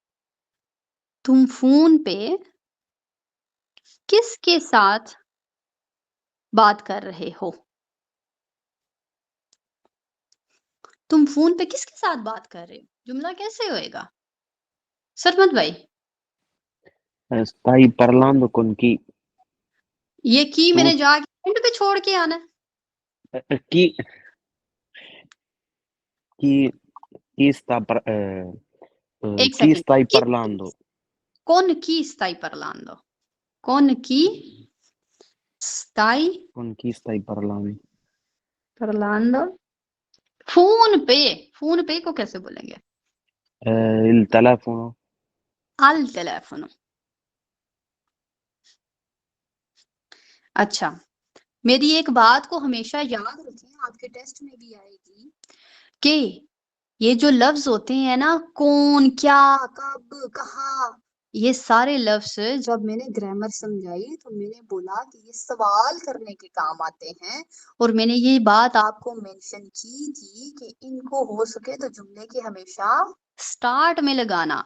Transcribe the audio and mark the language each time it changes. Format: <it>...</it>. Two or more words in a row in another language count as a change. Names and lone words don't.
<hi>तुम फोन पे किसके साथ बात कर रहे हो? तुम फोन पे किसके साथ बात कर रहे हो? जुमला कैसे होएगा सरमत भाई?</hi> <it>Stai parlando con chi?</it> <hi>ये की</hi> <it>Tu</it> <hi>मैंने जाके एंड पे छोड़ के आना है।</hi> <it>chi sta</it> <hi>एक</hi> <it>chi</it> <hi>सेकंड,</hi> <it>stai parlando? con chi stai parlando? Con chi stai Con chi stai parlando? parlando?</it> <hi>फोन पे को कैसे बोलेंगे?</hi> <it>Il telefono? al telefono।</it> <hi>अच्छा, मेरी एक बात को हमेशा याद रखें, आपके टेस्ट में भी आएगी कि ये जो लफ्ज होते हैं ना, कौन, क्या, कब, कहाँ, ये सारे लफ्ज जब मैंने ग्रामर समझाई तो मैंने बोला कि ये सवाल करने के काम आते हैं, और मैंने ये बात आपको मेंशन की थी कि इनको हो सके तो जुमले के हमेशा स्टार्ट में लगाना।</hi>